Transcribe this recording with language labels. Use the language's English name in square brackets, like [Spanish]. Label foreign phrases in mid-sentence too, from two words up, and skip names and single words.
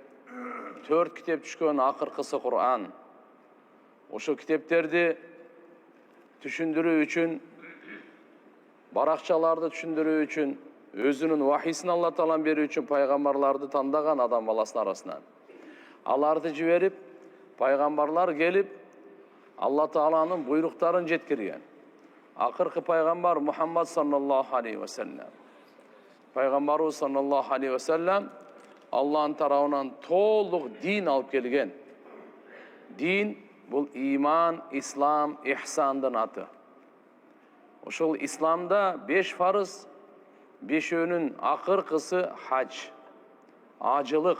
[Kyrgyz] 4 китеп түшкөн, акыркысы Кур'ан. Ошо китептерди түшүндүрүү үчүн, баракчаларды түшүндүрүү үчүн, өзүнүн вахисин Алла Таалам берүү үчүн пайгамбарларды тандаган адам баласынын арасынан. Аларды жиберип, пайгамбарлар келип, Алла Тааланын буйруктарын жеткирген. Акыркы пайгамбар [Arabic] Мухаммад صلى الله عليه وسلم. [Kyrgyz] Пайгамбарыбыз [Arabic] صلى الله عليه وسلم [Kyrgyz] Аллахын тарабынан толук дин алып келген. Дин бул иман, ислам, ихсандын аты. Ошол исламда 5 фарыз, 5-өнүн акыркысы хадж, ажылык.